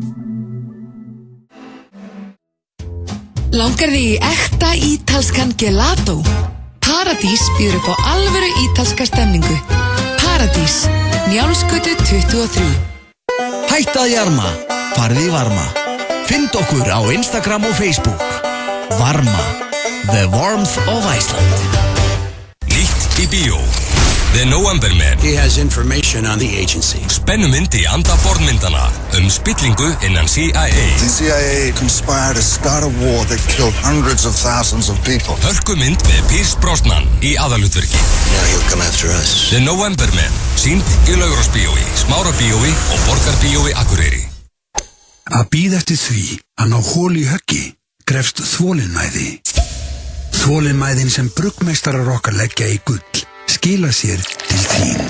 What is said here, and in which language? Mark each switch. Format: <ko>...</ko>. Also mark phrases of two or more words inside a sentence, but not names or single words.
<is>Langar þig í ekta ítalskan gelato? Paradís býður upp á alvöru ítalska stemningu. Paradís, Njálsgötu 23. Hætta að jarma, farið í Varma. Find okkur á Instagram og Facebook. Varma,</is> <en>the warmth of Iceland.</en> <is>Nýtt í bíó.</is> <en>The Novemberman. He has information on the agency.</en> <is>Spennumynd í anda borðmyndana spillingu innan CIA.</is> <en>The CIA conspired to start a war that killed hundreds of thousands of people.</en> <is>Hörkumynd með Pierce Brosnan í aðalhlutverki.</is> <en>Now he'll come after us. The Novemberman.</en> <is>Sýnd í Laugarásbíói, Smárabíói og Borgarbíói Akureyri. Að bíða eftir því að ná hol í höggi krefst þolinmæði. Þolinmæðin sem bruggmeistarar okkar leggja í gull skila sér til þín.</is>